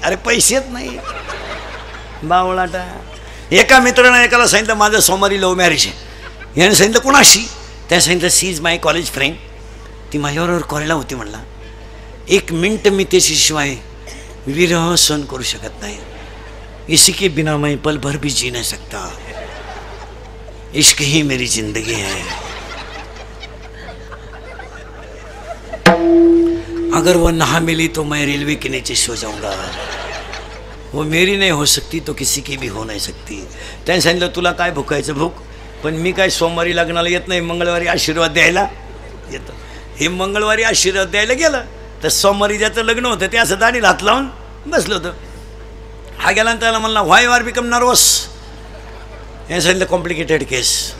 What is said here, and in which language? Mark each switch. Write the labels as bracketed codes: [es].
[mr] अरे पैसेच नाही बावळाटा. एका मित्रानं एकाला सांगितलं माझं सोमवारी लव्ह मॅरेज आहे. याने सांगितलं कुणाशी? त्या सांगितलं [en] She is my college friend. [mr] ती माझ्याबरोबर कॉलेजला होती. म्हणला 1 मिनिट मी त्याच्याशिवाय विरह सहन करू शकत नाही. [hi] इसी के बिना मैं पल भर भी जी नहीं सकता. इश्क ही मेरी जिंदगी है. अगर वो ना मिली तो मैं रेलवे के नीचे सो जाऊंगा. वो मेरी नहीं हो सकती तो किसी की भी हो नहीं सकती. [mr] त्याने सांगितलं तुला काय भुकायचं भूक, पण मी काय सोमवारी लग्नाला येत नाही, मंगळवारी आशीर्वाद द्यायला येतं. हे मंगळवारी आशीर्वाद द्यायला गेलं तर सोमवारी ज्याचं लग्न होतं ते असं दाढी हात लावून बसलं होतं. हा गेला त्याला म्हणला [en] Why you are become nervous. [mr] याने सांगितलं [en] Complicated case.